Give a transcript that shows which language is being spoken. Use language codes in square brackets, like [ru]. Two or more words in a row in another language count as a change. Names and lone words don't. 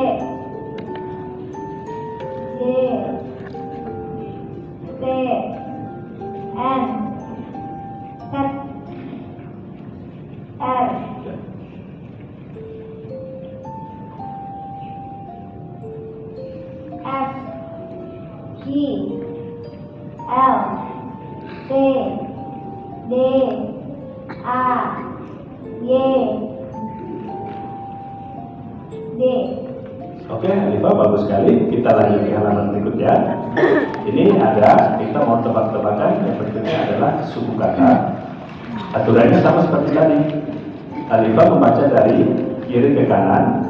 [id] D, T, N, Z, R, F, G, L, C, D, A, Y, D. Oke, Alifah, bagus sekali. Kita lanjut ke halaman berikutnya. Ini ada, kita mau tebak-tebakan. Yang berikutnya adalah suku kata. Aturannya sama seperti tadi. Alifah membaca dari kiri ke kanan.